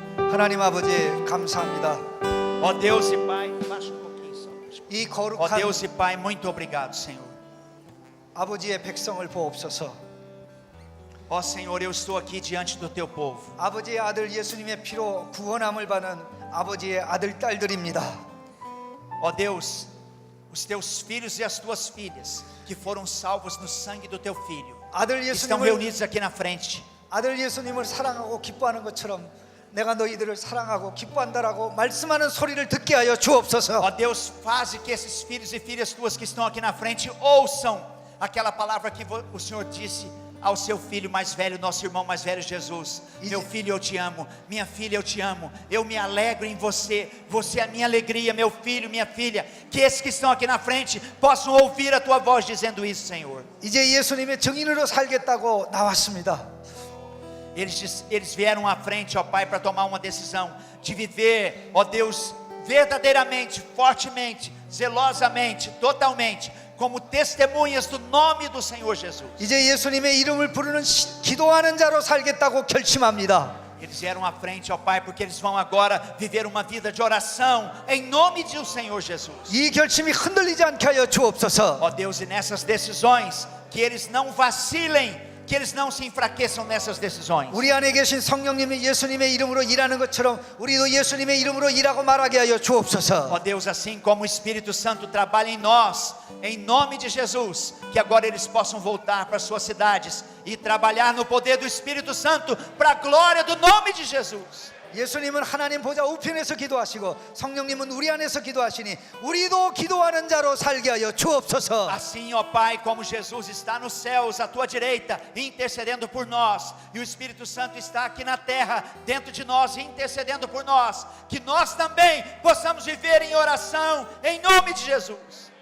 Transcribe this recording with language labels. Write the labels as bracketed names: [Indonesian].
[Korean] 하나님 아버지 감사합니다. [Portuguese] Ó Deus e Pai, baixa um pouquinho só. [Korean] 이 [Portuguese] Ó [Korean] 거룩한 [Portuguese] Deus e Pai, muito obrigado, Senhor. [Korean] 아버지의 백성을 보옵소서. [Portuguese] Ó Senhor, eu estou aqui diante do teu povo. [Korean] 아버지의 아들 예수님의 피로 구원함을 받은 아버지의 아들 딸들입니다. [Portuguese] Ó Deus, os teus filhos e as tuas filhas que foram salvos no sangue do teu filho [Korean] 아들 [Portuguese] estão [Korean] 예수님을 [Portuguese] reunidos aqui na frente. [Korean] 아들 예수님을 사랑하고 기뻐하는 것처럼 내가 너희들을 사랑하고 기뻐한다라고 말씀하는 소리를 듣게 하여 주옵소서. [Portuguese] Ó Deus, faze que esses filhos e filhas tuas que estão aqui na frente ouçam aquela palavra que o Senhor disse ao seu filho mais velho, nosso irmão mais velho Jesus. Meu filho, eu te amo. Minha filha, eu te amo. Eu me alegro em você. Você é a minha alegria, meu filho, minha filha. Que esses que estão aqui na frente possam ouvir a tua voz dizendo isso, Senhor. [Korean] 이제 예수님의 증인으로 살겠다고 나왔습니다. [Portuguese] Eles vieram à frente, ó Pai, para tomar uma decisão de viver, ó Deus, verdadeiramente, fortemente, zelosamente, totalmente, como testemunhas do nome do Senhor Jesus. [Korean] 이제 예수님의 이름을 부르는 기도하는 자로 살겠다고 결심합니다. [Portuguese] Eles vieram à frente, ó Pai, porque eles vão agora viver uma vida de oração em nome do Senhor Jesus. [Korean] 이 결심이 흔들리지 않게 하여 주옵소서. [Portuguese] Ó Deus, e nessas decisões, que eles não vacilem, que eles não se enfraqueçam nessas decisões. [Korean] 우리 안에 계신 성령님이 예수님의 이름으로 일하는 것처럼 우리도 예수님의 이름으로 일하고 말하게 하여 주옵소서. [Portuguese] Ó Deus, assim como o Espírito Santo trabalha em nós, em nome de Jesus, que agora eles possam voltar para suas cidades e trabalhar no poder do Espírito Santo para a glória do nome de Jesus. [Korean] 예수님은 하나님 보좌 우편에서 기도하시고 성령님은 우리 안에서 기도하시니 우리도 기도하는 자로 살게 하여 주옵소서. [Portuguese] Assim, ó Pai, como Jesus está nos céus à tua direita, intercedendo por nós, e o Espírito Santo está aqui na terra, dentro de nós, intercedendo por nós, que nós também possamos viver em oração, em nome de Jesus.